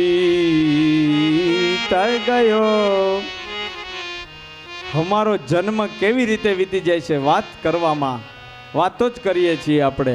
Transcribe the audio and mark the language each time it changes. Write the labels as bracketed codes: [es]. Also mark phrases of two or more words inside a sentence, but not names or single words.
[gu] બીત ગયો. હમારો જન્મ કેવી રીતે વીતી જાય છે બાત કરવામાં, વાતો જ કરીએ છીએ આપણે.